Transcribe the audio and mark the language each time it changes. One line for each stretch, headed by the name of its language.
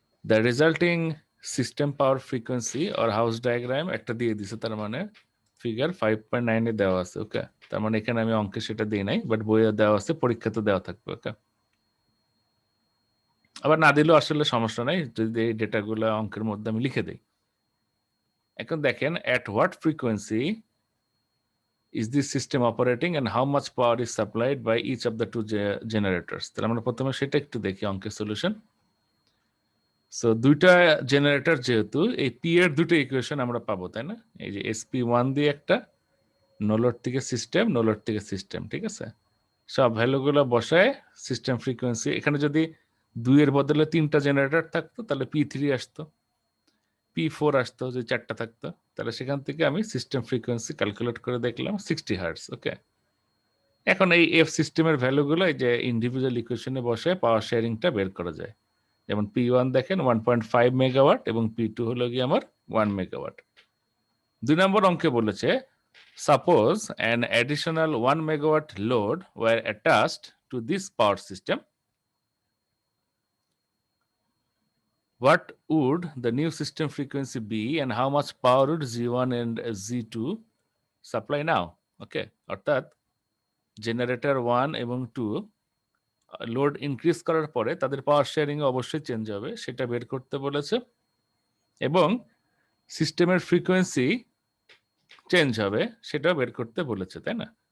English: the resulting system power frequency or house diagram
Bangla: একটা দিয়ে দিছে, তার মানে ফিগার 5.9 এ দেওয়া আছে, ওকে। তার মানে এখানে আমি অঙ্কে সেটা দিই নাই, বাট বইয়ে দেওয়া আছে, পরীক্ষাতে দেওয়া থাকবে, ওকে। আবার না দিলেও আসলে সমস্যা নাই, যদি এই ডেটাগুলো অঙ্কের মধ্যে আমি লিখে দিই। এখন দেখেন
English: at what frequency is this system operating and how much power is supplied by each of the two generators.
Bangla: তাহলে আমরা প্রথমে সেটা একটু দেখি অঙ্কের সলিউশন। সো দুইটা জেনারেটর, যেহেতু এই পি এর দুটো ইকুয়েশন আমরা পাবো, তাই না? এই যে SP1 দিয়ে একটা, নোলোড থেকে সিস্টেম, নোলোড থেকে সিস্টেম, ঠিক আছে। সব ভ্যালুগুলো বসায় সিস্টেম ফ্রিকোয়েন্সি, এখানে যদি 2 এর বদলে 3টা জেনারেটর থাকতো তাহলে P3 আসতো, P4 আসতো, যে 4টা থাকতো, তাহলে সেখান থেকে আমি সিস্টেম ফ্রিকোয়েন্সি ক্যালকুলেট করে দেখলাম 60 হার্টজ, ওকে। এখন এই এফ সিস্টেমের ভ্যালুগুলো এই যে ইন্ডিভিজুয়াল ইকুয়েশনে বসে পাওয়ার শেয়ারিংটা বের করা যায়। যেমন P1 দেখেন 1.5 মেগাওয়াট এবং P2 হলো গিয়ে আমার 1 মেগাওয়াট। 2 নম্বর অঙ্কে বলেছে
English: Suppose an additional 1 megawatt load were attached to this power system, what would the new system frequency be and how much power would Z1 and Z2 supply now?
Bangla: Okay, অর্থাৎ generator 1 এবং 2 load increase করার পরে তাদের পাওয়ার sharing অবশ্যই change হবে, সেটা বের করতে বলেছে, এবং সিস্টেমের ফ্রিকোয়েন্সি চেঞ্জ হবে সেটাও বের করতে বলেছে, তাই না?